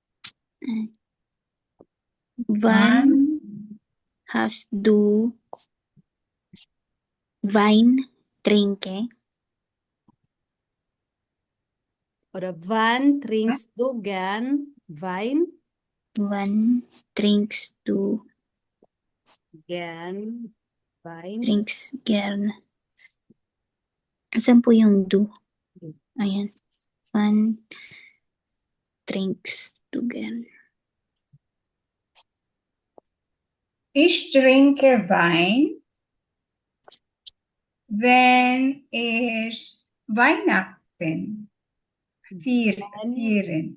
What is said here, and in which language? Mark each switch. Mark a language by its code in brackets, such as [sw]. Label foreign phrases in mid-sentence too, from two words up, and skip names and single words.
[de] Wann hast du Wein trinke? Oder wann trinkst du gern Wein? Wann trinkst du Gern Wein? drinks gern? [tl] Asan po yung do? Ayan. [de] Wann trinkst du gern? Ich trinke Wein, wenn ich Weihnachten feiern.